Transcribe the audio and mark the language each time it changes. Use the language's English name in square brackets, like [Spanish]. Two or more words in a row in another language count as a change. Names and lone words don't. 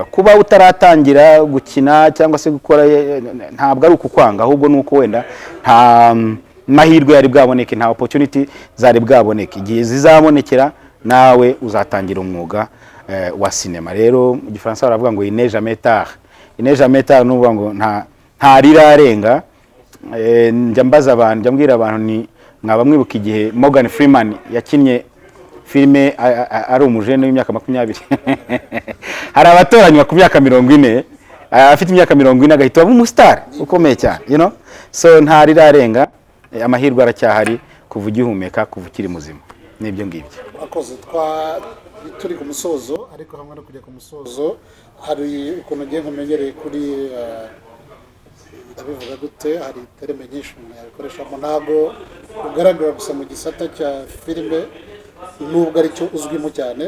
[Kinyarwanda] Kuba utaratangira gukina cyangwa se gukora ntabwo ari ukukwanga, ahubwo nuko wenda nta mahirwe yari bwaboneke, nta opportunity zari bwaboneke. Igihe zizabonekera nawe uzatangira umwuga wa sinema. Rero mu Gifaransa baravuga ngo [French] il n'est jamais tard. Il n'est jamais tard [Kinyarwanda] nuvuga ngo nta rirarenga. Njya mbaza abantu, njya mbwira abantu ni mwaba mwibuka igihe Morgan Freeman yakinnye filime ari umujene w'imyaka 20. Hari abatoranywa ku myaka 40, afite imyaka 40 agahita aba umustar ukomeye cyane, [English] you know. [Kinyarwanda] So nta rirarenga, amahirwe aracyahari kuva ugihumeka, kuva ukiri muzima. Nibyo ngibyo. Akoze turi ku musozo, ariko hamwe no kujya ku musozo hari ukuntu ngiye nkumenyereye kuri ndabivuga gute, hari terme nyinshi yakoreshamo, ntabwo ugaragara gusa mu gisata cya filime nubwo ari cyo uzwimo cyane.